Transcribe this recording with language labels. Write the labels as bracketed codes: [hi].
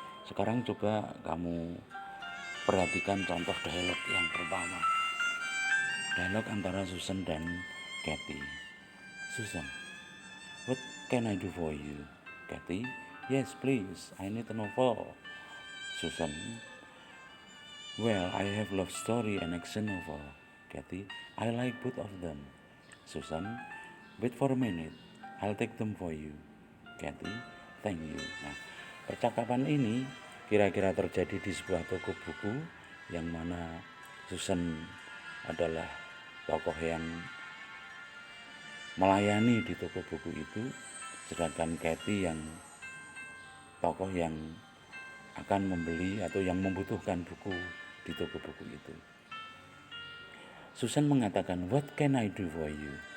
[id] Sekarang coba kamu perhatikan contoh dialog yang pertama. Dialog antara Susan dan Kathy. [en] Susan, what can I do for you? Kathy, yes please, I need a novel. Susan, well, I have love story and action novel. Kathy, I like both of them. Susan, wait for a minute, I'll take them for you. Kathy, thank you. [id] Nah, percakapan ini kira-kira terjadi di sebuah toko buku yang mana Susan adalah tokoh yang melayani di toko buku itu, sedangkan Kathy yang tokoh yang akan membeli atau yang membutuhkan buku di toko buku itu. Susan mengatakan, [en] what can I do for you?